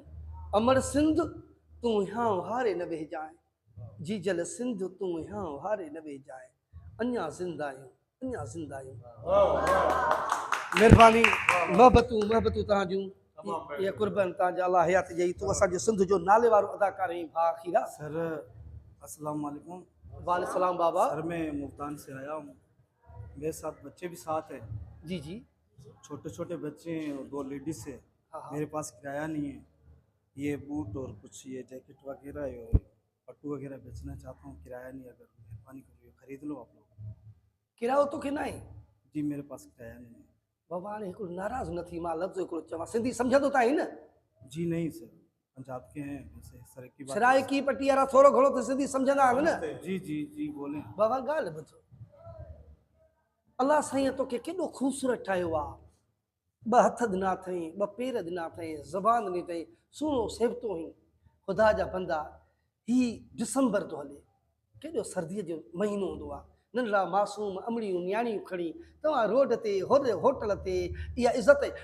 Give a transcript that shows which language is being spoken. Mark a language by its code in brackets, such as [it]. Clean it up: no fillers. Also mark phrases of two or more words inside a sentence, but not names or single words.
[sd] अमर सिंध तूं यहाँ हारे न वेजाए, जी जल सिंध तूं यहाँ हारे न वेजाए। अञा ज़िंदा आहियूं, अञा ज़िंदा आहियूं। महिरबानी मोहबतूं मोहबतूं तव्हां जूं ये कुर्बान तव्हांजा अलाह हयात ॾेई। तूं असांजे सिंध जो नाले वारो अदाकार आहीं भाउ खीरा। [ar] سر السلام علیکم. وعلیکم سلام بابا. [ur] سر میں ملتان سے آیا ہوں، میرے ساتھ بچے بھی ساتھ ہیں. جی جی, چھوٹے چھوٹے بچے ہیں اور 2 لیڈیز ہے. ہاں. میرے پاس کرایہ نہیں ہے، یہ بوٹ اور کچھ یہ جیکٹ وغیرہ اور پٹو وغیرہ بیچنا چاہتا ہوں، کرایہ نہیں، اگر مہربانی کریے خرید لو آپ لوگ. [sd] किरायो तोखे न आहे? [ur] جی میرے پاس کرایہ نہیں ہے. [sd] बाबा हाणे हिकिड़ो नाराज़ न थी, मां लफ़्ज़ हिकिड़ो चवां, सिंधी सम्झंदो त आहीं न? [ur] جی نہیں سر، پنجاب کے ہیں، ویسے سر کی بات. [sd] सराइकी पटी वारा थोरो घणो त सिंधी सम्झंदा आहिनि न? [ur] جی جی جی بولے. [sd] बाबा ॻाल्हि ॿुधो, अलाह साईं तोखे केॾो ख़ूबसूरत ठाहियो आहे, 2 हथ ॾिना अथई, 2 पेर ॾिना अथई, ज़बान ॾिनी अथई, सुहिणो सेवतो हुई। ख़ुदा जा बंदा, ही दिसंबर थो हले, केॾो सर्दीअ जो महीनो हूंदो आहे, नंढड़ा मासूम अमड़ियूं न्याणियूं खणी तव्हां रोड ते होटल ते, इहा इज़त आहे।